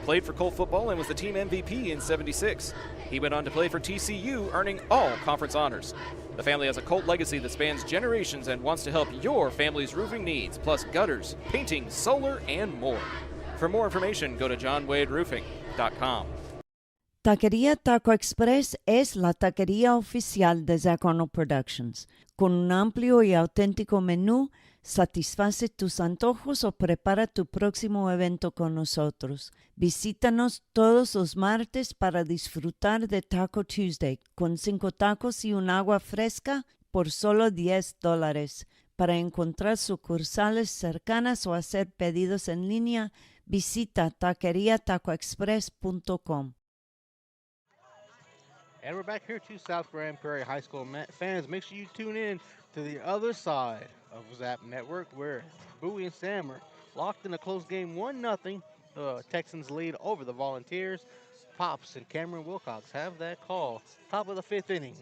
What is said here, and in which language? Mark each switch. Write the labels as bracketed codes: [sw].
[en] played for Colt football and was the team MVP in '76. He went on to play for TCU, earning all conference honors. The family has a Colt legacy that spans generations and wants to help your family's roofing needs, plus gutters, painting, solar, and more. For more information, go to johnwaderoofing.com. [es] Taquería Taco Express es la taquería oficial de Zach Arnold Productions. Con un amplio y auténtico menú, satisface tus antojos o prepara tu próximo evento con nosotros. Visítanos todos los martes para disfrutar de Taco Tuesday con 5 tacos y un agua fresca por solo $10. Para encontrar sucursales cercanas o hacer pedidos en línea, visita taqueriatacoexpress.com. [en] And we're back here to South Grand Prairie High School. Fans, make sure you tune in to the other side of Zap Network, where Bowie and Sam are locked in a close game 1-0. The Texans lead over the Volunteers. Pops and Cameron Wilcox have that call. Top of the 5th inning.